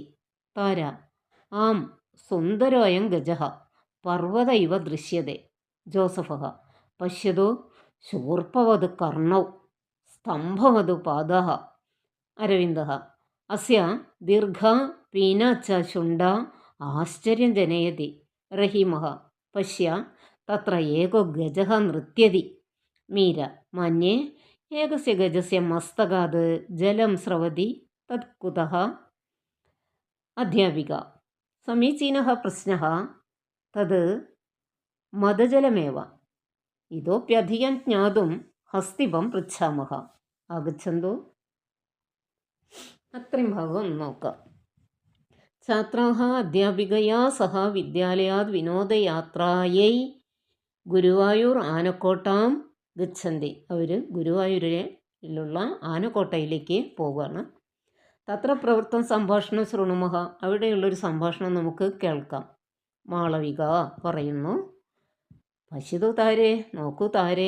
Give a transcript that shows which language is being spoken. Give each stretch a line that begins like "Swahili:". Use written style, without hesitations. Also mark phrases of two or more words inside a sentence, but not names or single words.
Sanskrit: താര ആം സുന്ദരോയം ഗജഃ പർവ്വത ഇവ ദൃശ്യത്തെ. ജോസഫः പശ്യതു ശൂർപ്പവത് കർണൗ സ്തംഭവത് പാദഃ. അരവിന്ദः അസ്യ ദീർഘ പീന ച ശുണ്ഡ ആശ്ചര്യം ജനയതി. रहीमः पश्य तत्र एको गजः नृत्यति। मीरा मन्ये एकस्य गजस्य मस्तकात् जलं स्रवति तत् कुतः? अध्यापिका समीचीनः प्रश्नः। तद् मदजलमेव। इतोप्यधिकं ज्ञातुं हस्तिपं पृच्छामः। आगच्छन्तु अत्रैं भागं നോക്കാം. छात्राः अध्यापिकया सह विद्यालयात् विनोदयात्रायै ഗുരുവായൂർ ആനക്കോട്ടാം ഗച്ഛന്തി.
Malayalam: അവർ ഗുരുവായൂരിലുള്ള ആനക്കോട്ടയിലേക്ക് പോവുകയാണ്.
Sanskrit: തത്ര പ്രവൃത്തം സംഭാഷണം ശൃണുമഃ.
Malayalam: അവിടെയുള്ളൊരു സംഭാഷണം നമുക്ക് കേൾക്കാം. മാളവിക പറയുന്നു,
Sanskrit: പശ്യതു താരേ,
Malayalam: നോക്കൂ താരേ.